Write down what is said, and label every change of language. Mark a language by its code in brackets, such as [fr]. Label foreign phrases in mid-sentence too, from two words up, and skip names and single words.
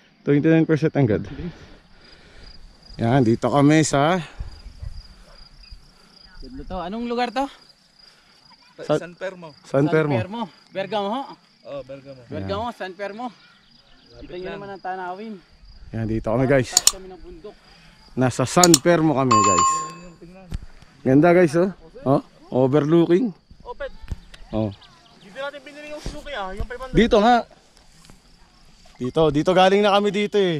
[tl] 29% agad. Yan, dito kami sa Ganda to. Anong lugar to? San Fermo. San Fermo. Bergamo ho. Oh, Bergamo. Bergamo, San Fermo. Kita nyo naman ang tanawin. Yan, dito kami guys. Taas kami ng bundok. Nasa San Fermo kami guys. Ganda guys oh. Oh, overlooking. Open. Oh. Dito natin binili yung suki yung 500. Dito nga. Dito galing na kami dito eh.